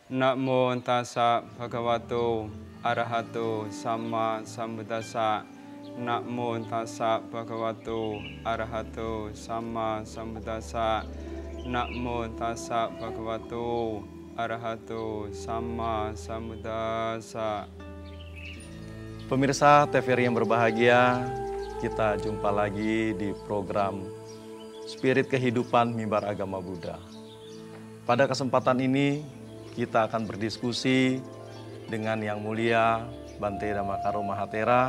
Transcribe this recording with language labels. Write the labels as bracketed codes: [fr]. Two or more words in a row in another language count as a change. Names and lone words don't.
[pi] Namo tassa bhagavato arahato sama sambuddhassa. Namo tassa bhagavato arahato sama sambuddhassa. Namo tassa bhagavato arahato sama sambuddhassa. [id] Pemirsa TVRI yang berbahagia, kita jumpa lagi di program Spirit Kehidupan Mimbar Agama Buddha. Pada kesempatan ini kita akan berdiskusi dengan Yang Mulia Bante Dhammakaro Mahathera.